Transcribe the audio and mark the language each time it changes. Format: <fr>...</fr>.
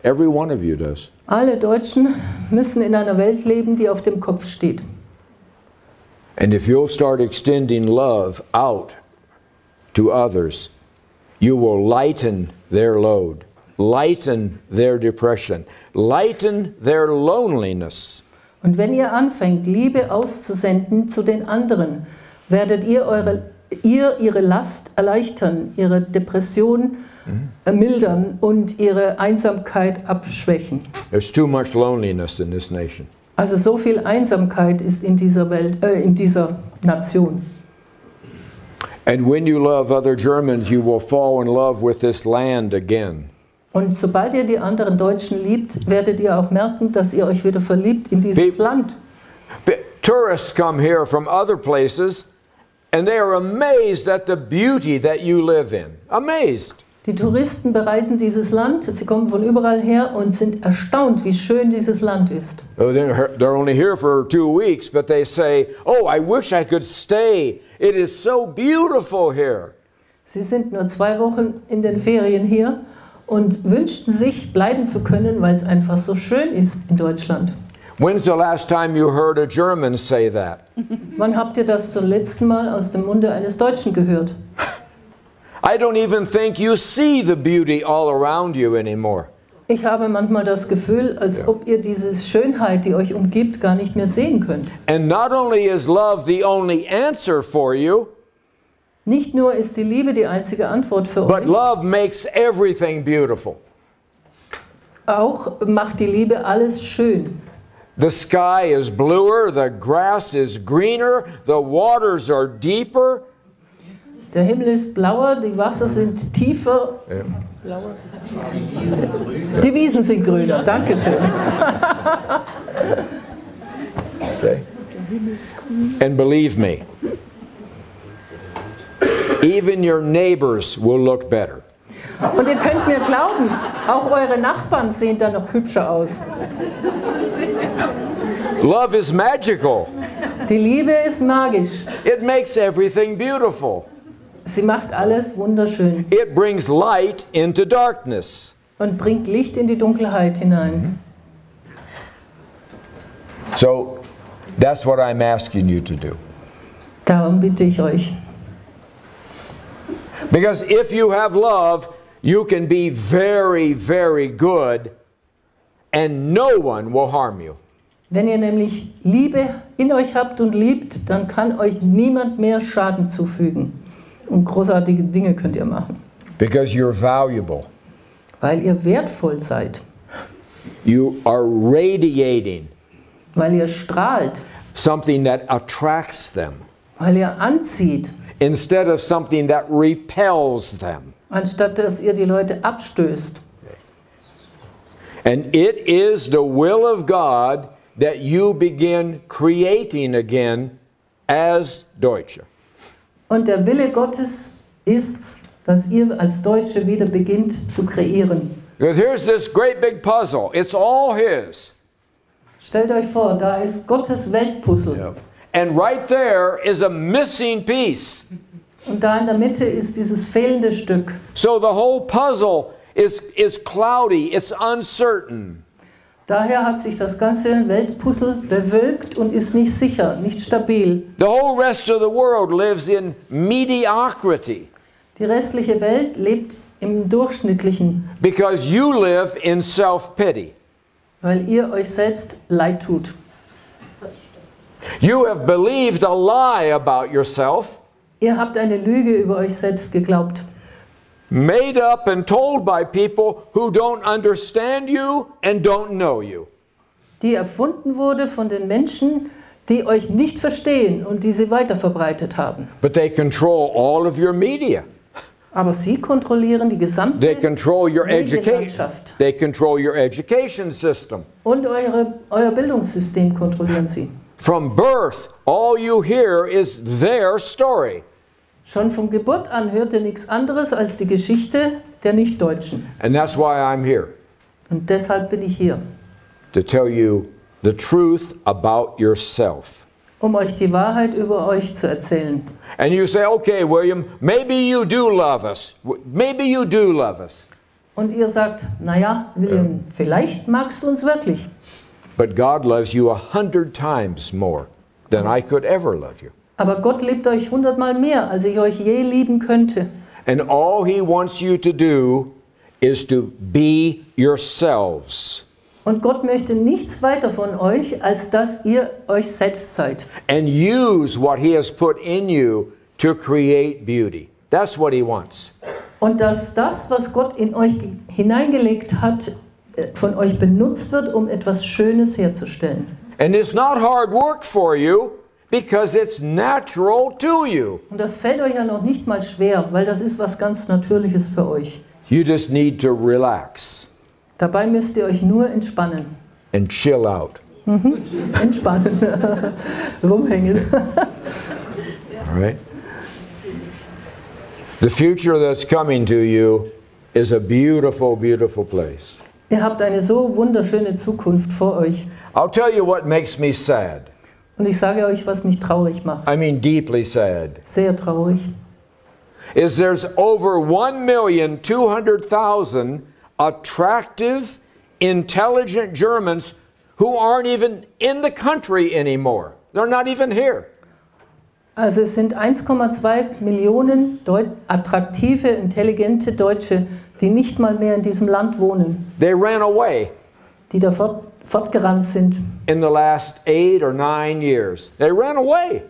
<en>Every one of you does.</en> <de>Alle Deutschen müssen in einer Welt leben, die auf dem Kopf steht.</de> <en>And if you'll start extending love out to others, you will lighten their load, lighten their depression, lighten their loneliness.</en> <de>Und wenn ihr anfängt, Liebe auszusenden zu den anderen, werdet ihr ihre Last erleichtern, ihre Depression mildern und ihre Einsamkeit abschwächen.</de> <en>There's too much loneliness in this nation.</en> <de>Also so viel Einsamkeit ist in dieser Welt, in dieser Nation.</de> <en>And when you love other Germans, you will fall in love with this land again.</en> <de>Und sobald ihr die anderen Deutschen liebt, werdet ihr auch merken, dass ihr euch wieder verliebt in dieses Land.</de> <en>Tourists come here from other places and they are amazed at the beauty that you live in. Amazed.</en> <de>Die Touristen bereisen dieses Land, sie kommen von überall her und sind erstaunt, wie schön dieses Land ist.</de> <en>They're only here for 2 weeks, but they say, "Oh, I wish I could stay. It is so beautiful here."</en> <de>Sie sind nur 2 Wochen in den Ferien hier und wünschten sich, bleiben zu können, weil es einfach so schön ist in Deutschland.</de> <en>When's the last time you heard a German say that?</en> <de>Wann habt ihr das zum letzten Mal aus dem Munde eines Deutschen gehört?</de> <en>I don't even think you see the beauty all around you anymore.</en> <de>Ich habe manchmal das Gefühl, als ob ihr diese Schönheit, die euch umgibt, gar nicht mehr sehen könnt.</de> <en>And not only is love the only answer for you,</en> <de>Nicht nur ist die Liebe die einzige Antwort für</de> <en>but</en> <de>euch,</de> <en>love makes everything beautiful.</en> <de>auch macht die Liebe alles schön.</de> <en>The sky is bluer, the grass is greener, the waters are deeper.</en> <de>Der Himmel ist blauer, die Wasser sind tiefer. Blauer. Die Wiesen sind grüner. Dankeschön.</de> <en>Okay. And believe me, even your neighbors will look better.</en> <de>Und ihr könnt mir glauben, auch eure Nachbarn sehen da noch hübscher aus.</de> <en>Love is magical.</en> <de>Die Liebe ist magisch.</de> <en>It makes everything beautiful.</en> <de>Sie macht alles wunderschön</de> <en>It brings light into darkness.</en> <de>und bringt Licht in die Dunkelheit hinein.</de> <en>So that's what I'm asking you to do.</en> <de>Darum bitte ich euch.</de> <en>Because if you have love, you can be very, very good and no one will harm you.</en> <de>Wenn ihr nämlich Liebe in euch habt und liebt, dann kann euch niemand mehr Schaden zufügen. Und großartige Dinge könnt ihr machen.</de> <en>Because you're valuable.</en> <de>Weil ihr wertvoll seid.</de> <en>You are radiating</en> <de>Weil ihr strahlt.</de> <en>something that attracts them</en> <de>Weil ihr anzieht.</de> <en>instead of something that repels them.</en> <de>Anstatt dass ihr die Leute abstößt.</de> <en>And it is the will of God that you begin creating again as Deutsche.</en> <de>Und der Wille Gottes ist, dass ihr als Deutsche wieder beginnt zu kreieren.</de> <en>Because here's this great big puzzle. It's all His.</en> <de>Stellt euch vor, da ist Gottes Weltpuzzle.</de> <en>And right there is a missing piece.</en> <de>Und da in der Mitte ist dieses fehlende Stück.</de> <en>So the whole puzzle is cloudy, it's uncertain.</en> <de>Daher hat sich das ganze Weltpuzzle bewölkt und ist nicht sicher, nicht stabil.</de> <en>The whole rest of the world lives in mediocrity.</en> <de>Die restliche Welt lebt im Durchschnittlichen,</de> <en>Because you live in self-pity.</en> <de>Weil ihr euch selbst leid tut.</de> <en>You have believed a lie about yourself.</en> <de>Ihr habt eine Lüge über euch selbst geglaubt.</de> <en>Made up and told by people who don't understand you and don't know you.</en> <de>Die erfunden wurde von den Menschen, die euch nicht verstehen und die sie weiterverbreitet haben.</de> <en>But they control all of your media.</en> <de>Aber sie kontrollieren die gesamte</de> <en>They control your education.</en> <de>Medienlandschaft.</de> <en>They control your education system.</en> <de>Und euer Bildungssystem kontrollieren sie.</de> <en>From birth, all you hear is their story.</en> <de>Schon von Geburt an hört ihr nichts anderes als die Geschichte der Nichtdeutschen.</de> <en>And that's why I'm here.</en> <de>Und deshalb bin ich hier.</de> <en>To tell you the truth about yourself.</en> <de>Um euch die Wahrheit über euch zu erzählen.</de> <en>And you say, okay, William, maybe you do love us. Maybe you do love us.</en> <de>Und ihr sagt, naja, William, vielleicht magst du uns wirklich.</de> <en>But God loves you 100 times more than I could ever love you.</en> <de>Aber Gott liebt euch 100-mal mehr, als ich euch je lieben könnte.</de> <en>And all He wants you to do is to be yourselves.</en> <de>Und Gott möchte nichts weiter von euch, als dass ihr euch selbst seid.</de> <en>And use what He has put in you to create beauty. That's what He wants.</en> <de>Und dass das, was Gott in euch hineingelegt hat, von euch benutzt wird, um etwas Schönes herzustellen.</de> <en>And it's not hard work for you because it's natural to you.</en> <de>Und das fällt euch ja noch nicht mal schwer, weil das ist was ganz Natürliches für euch.</de> <en>You just need to relax</en> <de>Dabei müsst ihr euch nur entspannen.</de> <en>and chill out.</en> <de>Entspannen. Rumhängen.</de> <en>All right? The future that's coming to you is a beautiful, beautiful place.</en> <de>Ihr habt eine so wunderschöne Zukunft vor euch.</de> <en>I'll tell you what makes me sad.</en> <de>Und ich sage euch, was mich traurig macht.</de> <en>I mean deeply sad.</en> <de>Sehr traurig.</de> <en>Is there's over 1,200,000 attractive, intelligent Germans who aren't even in the country anymore. They're not even here.</en> <de>Also es sind 1,2 Millionen attraktive, intelligente Deutsche, die nicht mal mehr in diesem Land wohnen.</de> <en>They ran away</en> <de>Die da fortgerannt sind.</de> <en>in the last 8 or 9 years. They ran away.</en>